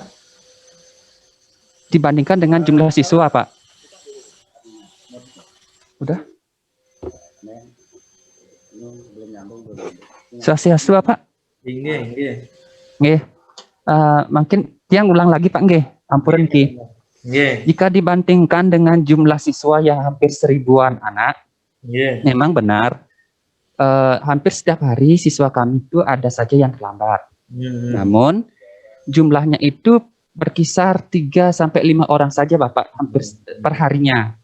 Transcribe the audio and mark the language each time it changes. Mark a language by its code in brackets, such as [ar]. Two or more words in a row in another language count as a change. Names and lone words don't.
[id] Dibandingkan dengan jumlah siswa, Pak. Udah? Siswa, Pak? Nggih. Mungkin yang ulang lagi, [ban] Pak, nggih. Ampuran ki. [id] Jika dibandingkan dengan jumlah siswa yang hampir 1000-an anak, memang benar. Hampir setiap hari siswa kami itu ada saja yang terlambat. Namun jumlahnya itu berkisar 3-5 orang saja, Bapak, hampir per harinya.